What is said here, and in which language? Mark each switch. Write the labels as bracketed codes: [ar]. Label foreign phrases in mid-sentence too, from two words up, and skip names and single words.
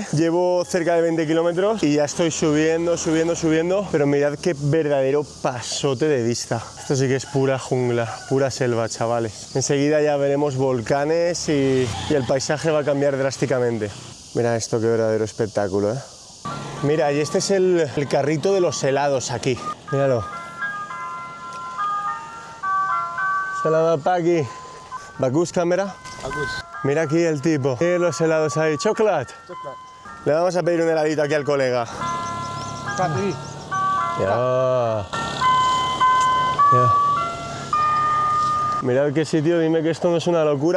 [es] Llevo cerca de 20 kilómetros y ya estoy subiendo. Pero mirad qué verdadero pasote de vista. Esto sí que es pura jungla, pura selva, chavales. Enseguida ya veremos volcanes y el paisaje va a cambiar drásticamente. Mira esto, qué verdadero espectáculo, ¿eh? Mira, y este es el carrito de los helados aquí. Míralo. [id] Selamat pagi. Bagus cámara. Bagus. [es] Mira aquí el tipo. Tiene los helados ahí. Chocolate. Le vamos a pedir un heladito aquí al colega. Papi. Ya. Mirad qué sitio, dime que esto no es una locura.